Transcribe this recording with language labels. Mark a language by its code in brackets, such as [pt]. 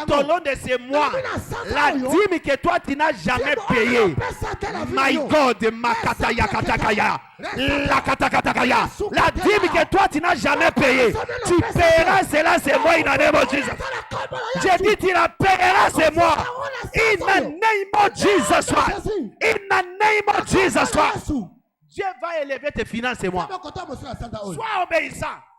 [fr] Tout au long de ces mois, la dîme que toi tu n'as jamais payée. [en] My God, Makataya Katakaya, la Katakatakaya. [fr] La dîme que toi tu n'as jamais payée. Tu paieras cela, c'est moi, [en] in the name of Jesus. [fr] J'ai dit, tu la paieras, c'est moi. [en] In the name of Jesus Christ. In the name of Jesus Christ. [fr] Dieu va élever tes finances, c'est moi. Sois obéissant.